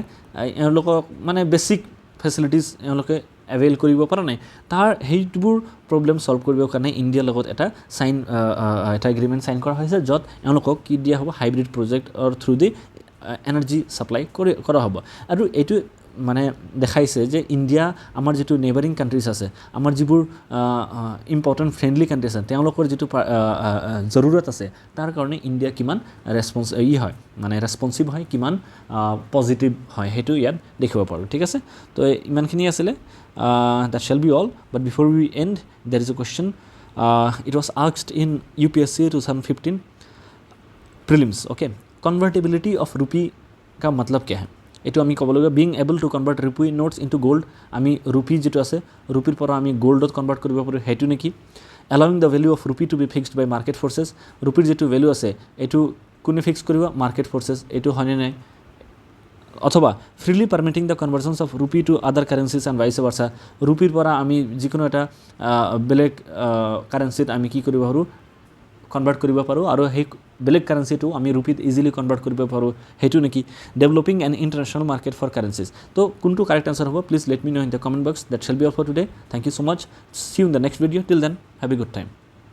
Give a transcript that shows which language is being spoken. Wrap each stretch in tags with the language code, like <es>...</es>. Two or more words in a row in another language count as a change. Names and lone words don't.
<as>এওঁলোকক মানে</as> <en>basic facilities</en> <as>এওঁলোকে এভেইল কৰিব পৰা নাই তাৰ সেইবোৰ</as> <en>problem solve</en> <as>কৰিবৰ কাৰণে ইণ্ডিয়াৰ লগত এটা</as> <en>agreement sign</en> <as>কৰা হৈছে য'ত এওঁলোকক কি দিয়া হ'ব হাইব্ৰিড প্ৰজেক্টৰ থ্ৰু দি</as> <en>energy supply</en> <as>কৰা হ'ব আৰু এইটো মানে দেখাইছে যে ইণ্ডিয়া আমাৰ যিটো</as> <en>neighboring countries</en> <as>আছে আমাৰ যিবোৰ</as> <en>important friendly country</en> <as>আছে তেওঁলোকৰ যিটো জৰুৰত আছে তাৰ কাৰণে ইণ্ডিয়া কিমান ৰেছপন্সিভ হয় কিমান পজিটিভ হয় সেইটো ইয়াত দেখিব পাৰোঁ ঠিক আছে তো ইমানখিনি আছিলে</as> <en>that shall be all but before we end there is a question it was asked in UPSC 2015 prelims okay convertibility of rupee</en> <hi>का मतलब क्या है</hi> <as>এইটো আমি ক'ব লাগিব</as> <en>being able to convert rupee notes into gold</en> <as>আমি rupee যেটো আছে rupee পৰা আমি goldত কনভাৰ্ট কৰিব পাৰোঁ হেতু নেকি</as> <en>allowing the value of rupee to be fixed by market forces</en> <as>rupee যেটো ভ্যালু আছে এটো কোনে ফিক্স কৰিব</as> <en>market forces</en> <as>এটো হয়নে নাই অথবা</as> <en>freely permitting the conversions of rupee to other currencies and vice versa</en> <as>rupee পৰা আমি যিকোনো এটা বেলেগ কারেন্সিত আমি কি কৰিব পাৰোঁ কনভাৰ্ট কৰিব পাৰোঁ আৰু সেই বেলেগ কারেন্সিটো আমি রুপিত ইজিলি কনভাৰ্ট কৰিব পাৰোঁ হেতু নেকি</as> <en>developing an international market for currencies</en> <as>তো কোনটো</as> <en>correct answer</en> <as>হ'ব</as> <en>please let me know in the comment box that shall be all for today thank you so much see you in the next video till then have a good time</en>